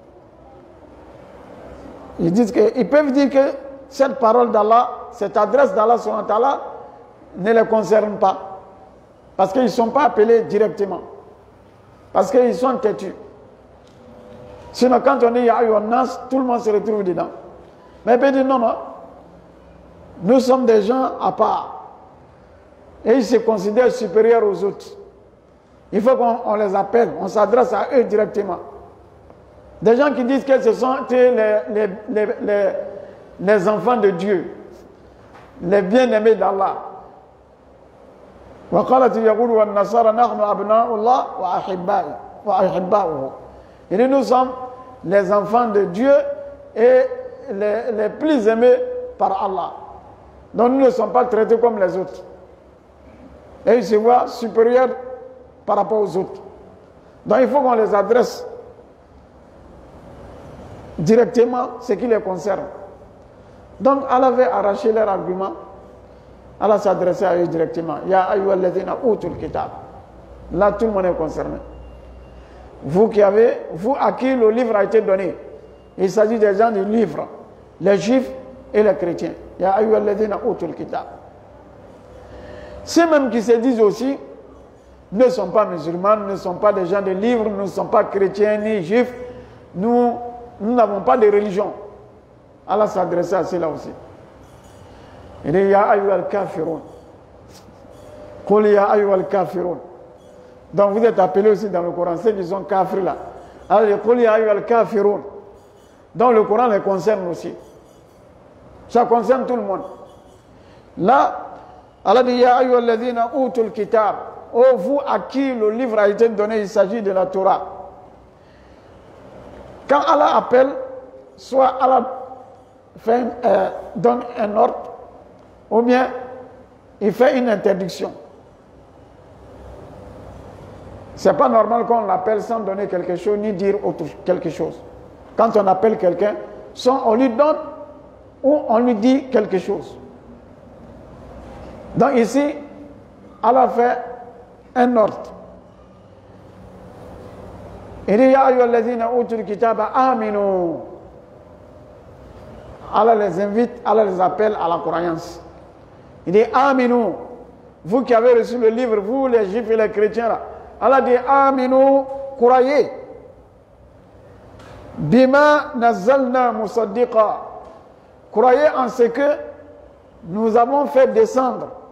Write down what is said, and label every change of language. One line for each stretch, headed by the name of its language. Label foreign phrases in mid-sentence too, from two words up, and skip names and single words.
French: Ils peuvent dire que cette parole d'Allah, cette adresse d'Allah sur Allah ne les concerne pas, parce qu'ils ne sont pas appelés directement, parce qu'ils sont têtus. Sinon, quand on dit
Arabic: يا أيها الناس,
French: tout le monde se retrouve dedans. Mais il peut dire non, non. Nous sommes des gens à part. Et ils se considèrent supérieurs aux autres. Il faut qu'on les appelle, on s'adresse à eux directement. Des gens qui disent que ce sont les enfants de Dieu, les bien-aimés d'Allah.
Arabic: وقالت اليهود والنصارى نحن أبناء الله وأحباؤه.
French: Et nous sommes les enfants de Dieu et les plus aimés par Allah. Donc nous ne sommes pas traités comme les autres. Et ils se voient supérieurs par rapport aux autres. Donc il faut qu'on les adresse directement ce qui les concerne. Donc Allah avait arraché leur argument. Allah s'adressait à eux directement.
Arabic: يا أيها الذين أوتوا الكتاب.
French: Là tout le monde est concerné. Vous à qui le livre a été donné. Il s'agit des gens du livre, les juifs et les chrétiens.
Arabic: يا أيها الذين أوتوا الكتاب.
French: Ceux-mêmes qui se disent aussi ne sont pas musulmans, ne sont pas des gens de livre, ne sont pas chrétiens ni juifs. Nous n'avons pas de religion. Allah s'adressait à ceux-là aussi. Il dit
Arabic: يا أيها الكافرون. قل يا أيها الكافرون.
French: Donc vous êtes appelés aussi dans le Coran, ceux qui sont kafirs là. Alors il dit
Arabic: قل يا أيها الكافرون.
French: Donc le Coran les concerne aussi. Ça concerne tout le monde. Là, Allah dit
Arabic: يا أيها الذين أوتوا الكتاب.
French: Oh vous à qui le livre a été donné, il s'agit de la Torah. Quand Allah appelle, soit Allah donne un ordre, ou bien il fait une interdiction. C'est pas normal qu'on l'appelle sans donner quelque chose, ni dire quelque chose. Quand on appelle quelqu'un, soit on lui donne ou on lui dit quelque chose. Donc ici, Allah fait un ordre. Il dit
Arabic: يا أيها الذين أوتوا الكتاب آمنوا.
French: Allah les invite, Allah les appelle à la croyance. Il dit Aminu, vous qui avez reçu le livre, vous les juifs et les chrétiens là. Allah dit Aminu, croyez.
Arabic: بما نزلنا مصدقا.
French: Croyez en ce que nous avons fait descendre.